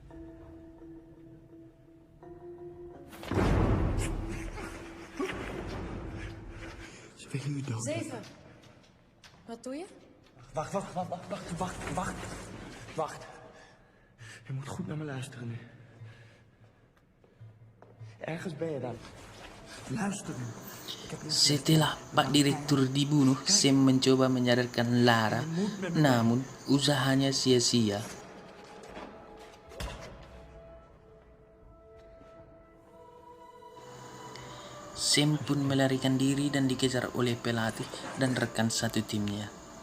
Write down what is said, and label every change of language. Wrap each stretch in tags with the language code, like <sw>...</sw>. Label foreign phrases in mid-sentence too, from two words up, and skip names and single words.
<nl>Ze willen u dood. 7. Wat doe je? Wacht. Je moet goed naar me luisteren nu. Ergens ben je dan. Luister nu.</nl> <id>Setelah Pak Direktur dibunuh, Sam mencoba menyadarkan Lara, namun usahanya sia-sia. Sam pun melarikan diri dan dikejar oleh pelatih dan rekan satu timnya.</id>